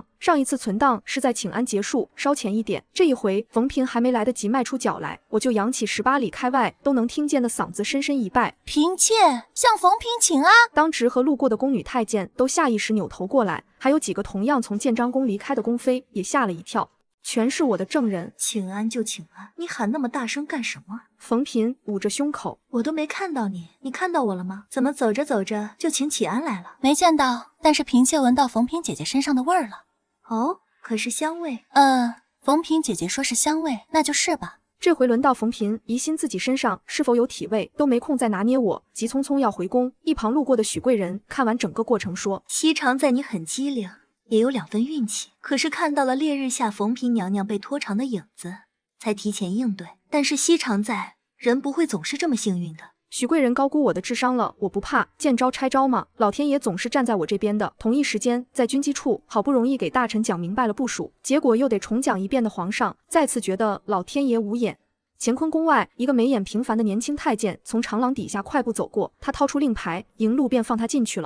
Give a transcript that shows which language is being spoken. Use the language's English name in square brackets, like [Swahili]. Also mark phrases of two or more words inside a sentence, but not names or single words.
[Chinese] 上一次存檔是在請安結束稍前一點，這一回馮嬋還沒來得及邁出腳來，我就揚起18里開外都能聽見的嗓子深深一拜： 嬋妾向馮嬋請安。當值和路過的宮女太監都下意識扭頭過來，還有幾個同樣從建章宮離開的宮妃也嚇了一跳。全是我的證人，請安就請安，你喊那麼大聲幹什麼？馮嬋捂着胸口，我都沒看到你，你看到我了嗎？怎麼走着走着就請起安來了？沒見到，但是嬋妾聞到馮嬋姐姐身上的味兒了。哦，可是香味？馮嬋姐姐說是香味，那就是吧。這回輪到馮嬋疑心自己身上是否有體味，都沒空再拿捏我，急匆匆要回宮。一旁路過的許貴人看完整個過程說： 西常在你很機靈，也有2分運氣，可是看到了烈日下馮嬋娘娘被拖長的影子，才提前應對。但是西常在，人不會總是這麼幸運的。許貴人高估我的智商了，我不怕，見招拆招嘛，老天爺總是站在我這邊的。同一時間，在軍機處好不容易給大臣講明白了部署，結果又得重講一遍的皇上，再次覺得老天爺無眼。乾坤宮外，一個眉眼平凡的年輕太監從長廊底下快步走過，他掏出令牌，迎路便放他進去了。